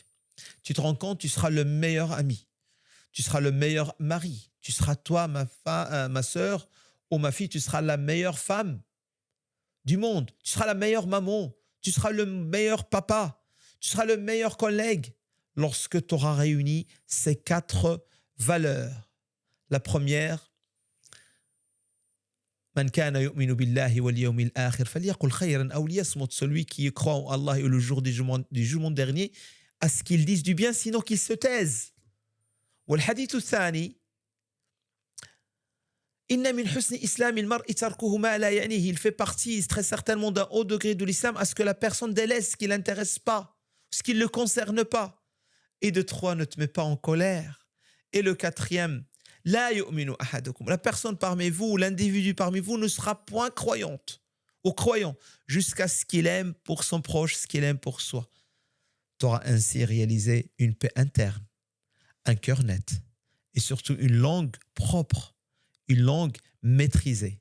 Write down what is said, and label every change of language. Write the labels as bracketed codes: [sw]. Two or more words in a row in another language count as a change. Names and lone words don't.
[fr] Tu te rends compte, tu seras le meilleur ami, tu seras le meilleur mari, tu seras toi, ma sœur ou ma fille, tu seras la meilleure femme du monde, tu seras la meilleure maman, tu seras le meilleur papa, tu seras le meilleur collègue lorsque tu auras réuni ces 4 valeurs. La première, [ar] من كان يؤمن بالله واليوم الآخر فليقل خيرا أو ليصمت, [fr] celui qui croit en Allah et le jour du jugement dernier, à ce qu'il dise du bien, sinon qu'il se taise. [ar] والحديث الثاني, إن من حسن إسلام المرء تركه ما لا يعنيه, [fr] il fait partie très certainement d'un haut degré de l'islam à ce que la personne délaisse ce qui ne l'intéresse pas, ce qui ne le concerne pas. Et de 3, ne te mets pas en colère. Et le 4e, [ar] لا يؤمن أحدكم, [fr] la personne parmi vous, l'individu parmi vous ne sera point croyante ou croyant jusqu'à ce qu'il aime pour son proche, ce qu'il aime pour soi. Tu auras ainsi réalisé une paix interne, un cœur net et surtout une langue propre, une langue maîtrisée.